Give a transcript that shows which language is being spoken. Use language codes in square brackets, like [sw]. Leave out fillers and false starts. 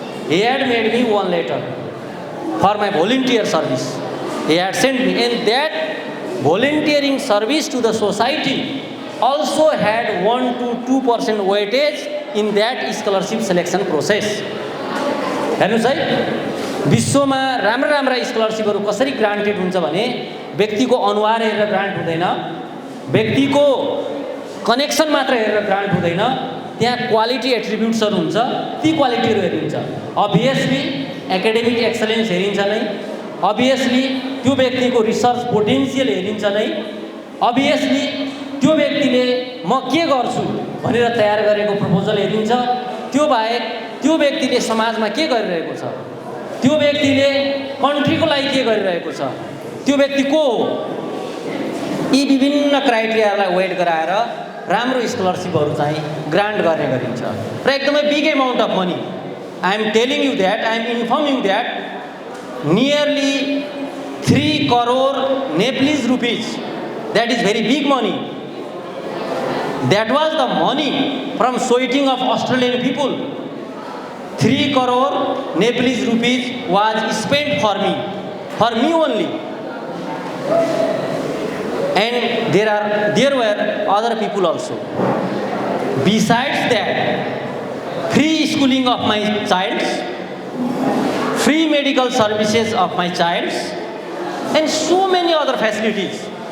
[en] He had made me 1 letter for my volunteer service. He had sent me, and that volunteering service to the society also had 1 to 2% weightage in that scholarship selection process. [ne] हेर्नुस् है, विश्वमा राम्रा स्कलरसिपहरू कसरी granted हुन्छ भने व्यक्तिको अनुहार हेरेर ग्रान्ट हुँदैन, व्यक्तिको कनेक्सन मात्र हेरेर ग्रान्ट हुँदैन, त्यहाँ क्वालिटी एट्रिब्युट्सहरू हुन्छ, ती क्वालिटीहरू हेरिन्छ। अभियसली एकाडेमिक एक्सलेन्स हेरिन्छ नै, अभियसली त्यो व्यक्तिको रिसर्च पोटेन्सियल हेरिन्छ नै, अभियसली त्यो व्यक्तिले म के गर्छु भनेर तयार गरेको प्रपोजल हेरिन्छ। त्यो बाहेक त्यो व्यक्तिले समाजमा के गरिरहेको छ, त्यो व्यक्तिले कन्ट्रीको लागि के गरिरहेको छ, त्यो व्यक्ति को हो, यी विभिन्न क्राइटेरियालाई वेट गराएर राम्रो स्कलरसिपहरू चाहिँ ग्रान्ट गर्ने गरिन्छ र एकदमै [en] Big amount of money. I am telling you that, I am informing that nearly 3 crore Nepalese rupees, that is very big money. That was the money from sweating of Australian people. 3 crore Nepalese rupees was spent for me only. And there were other people also. Besides that, free schooling of my child, free medical services of my child, and so many other facilities.